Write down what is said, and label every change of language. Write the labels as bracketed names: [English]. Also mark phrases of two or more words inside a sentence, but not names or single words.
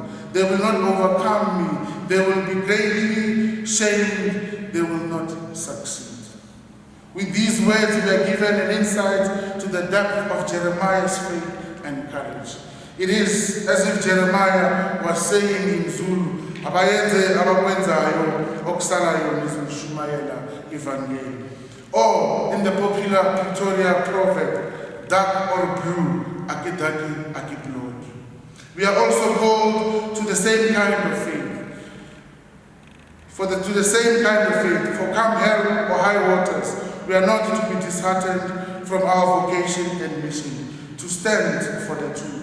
[English] They will not overcome me. They will be greatly shamed. They will not succeed. With these words, we are given an insight to the depth of Jeremiah's faith and courage. It is as if Jeremiah was saying in Zulu, [Zulu] abayenze abakwenzayo okusalayo nizoshumayela ivangeli. [English] Or in the popular Pretoria proverb, dark or blue, akidaki akiblod. We are also called to the same kind of faith. For come hell or high waters, we are not to be disheartened from our vocation and mission, to stand for the truth.